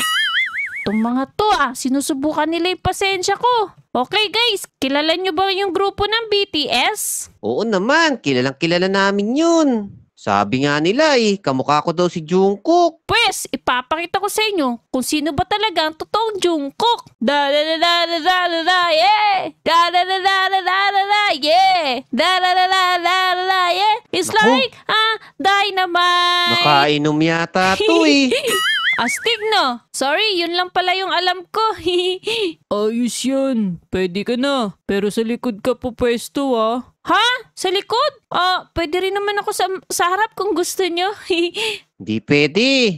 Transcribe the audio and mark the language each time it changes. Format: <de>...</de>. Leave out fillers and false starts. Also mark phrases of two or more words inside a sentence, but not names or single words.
<tl>Itong mga to sinusubukan nila yung pasensya ko. Okay guys, kilala nyo ba yung grupo ng BTS? Oo naman, kilalang kilala namin yun. Sabi nga nila kamukha ko daw si Jungkook. Pwes, ipapakita ko sa inyo kung sino ba talaga ang totoong Jungkook. Da da da da da da da da, yeah! Da da da da da da da da, yeah! Da da da da da da da,</tl> <en>yeah! It's</en> <tl>Naku.</tl> <en>like, dynamite!</en> <tl>Nakainom yata to Astig no? Sorry, yun lang pala yung alam ko. Ayos yan. Pwede ka na. Pero sa likod ka po pwesto Ha? Sa likod? Pwede rin naman ako sa harap kung gusto nyo. Hindi pwede.</tl>